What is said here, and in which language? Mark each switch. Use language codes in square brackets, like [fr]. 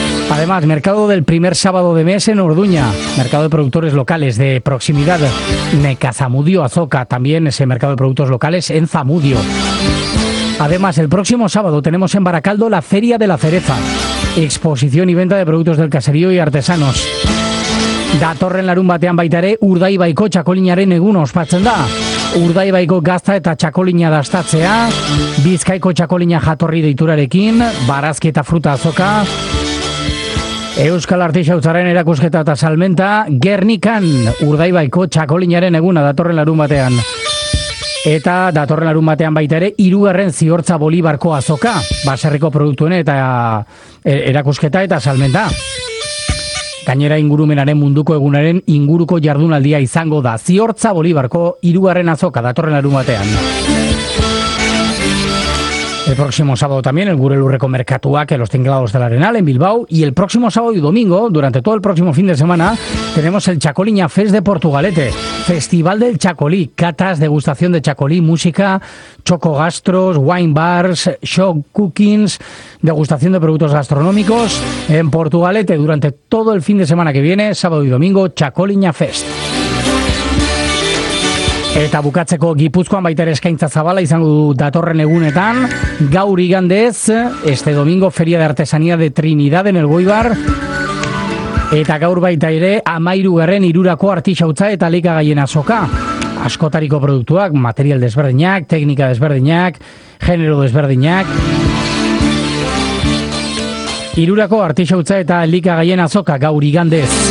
[es] Además, mercado del primer sábado de mes en Orduña, mercado de productores locales de proximidad, Nekazamudio Azoka, también ese mercado de productos locales en Zamudio. Además, el próximo sábado tenemos en Baracaldo la Feria de la Cereza, exposición y venta de productos del caserío y artesanos. [eu] Datorren larunbatean baita ere, Urdaibaiko txakolinaren eguna ospatzen da. Urdaibaiko gazta eta txakolina dastatzea, Bizkaiko txakolina jatorri deiturarekin, barazki eta fruta azoka, Euskal Artisautzaren erakusketa eta salmenta, Gernikan Urdaibaiko txakolinaren eguna datorren larunbatean. Eta datorren larunbatean baita ere, hirugarren Ziortza Bolibarko azoka, baserriko produktuen eta erakusketa eta salmenta. Gainera ingurumenaren munduko egunaren inguruko jardunaldia izango da Ziortza Bolibarko hirugarren azoka datorren larunbatean. [es] El próximo sábado también el Gure Lurreko Merkatua, que los tinglados del Arenal en Bilbao. Y el próximo sábado y domingo, durante todo el próximo fin de semana, tenemos el Txakolina Fest de Portugalete. Festival del Txakoli, catas, degustación de txakoli, música, chocogastros, wine bars, show cookings, degustación de productos gastronómicos en Portugalete durante todo el fin de semana que viene, sábado y domingo, Txakolina Fest. [eu] Eta bukatzeko Gipuzkoan baita ere eskaintza zabala izango du datorren egunetan. Gaur igandez, [es] este domingo, Feria de Artesanía de Trinidad en el Goibar. [eu] Eta gaur baita ere, 13. Hirurako artisautza eta elikagaien azoka. Askotariko produktuak, material desberdinak, teknika desberdinak, genero desberdinak. Hirurako artisautza eta elikagaien azoka gaur igandez.